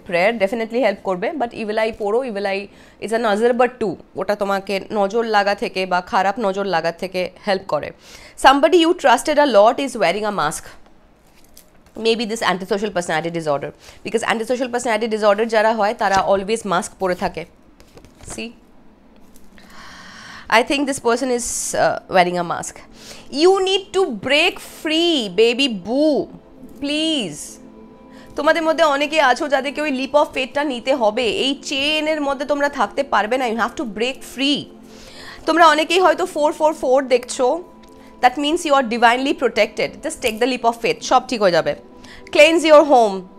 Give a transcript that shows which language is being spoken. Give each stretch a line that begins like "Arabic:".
Bangla: Prayer definitely help করবে, but evil I পড়ো। Evil I is a নজর but two, ওটা তোমাকে নজর লাগা থেকে বা খারাপ নজর লাগা থেকে হেল্প করে।
English: somebody you trusted a lot is wearing a mask, maybe this antisocial personality disorder, because antisocial personality disorder
Bangla: যারা হয় তারা অলওয়েজ মাস্ক পরে থাকে।
English: See, I think this person is wearing a mask. You need to break free, baby boo, please.
Bangla: তোমাদের মধ্যে অনেকে আছো যাদেরকে ওই লিপ অফ ফেথটা নিতে হবে। এই চেনের মধ্যে তোমরা থাকতে পারবে না,
English: You have to break free.
Bangla: তোমরা অনেকেই হয়তো 444 দেখছো,
English: That means you are divinely protected. Just take the leap of faith,
Bangla: সব ঠিক হয়ে যাবে।
English: Cleanse your home.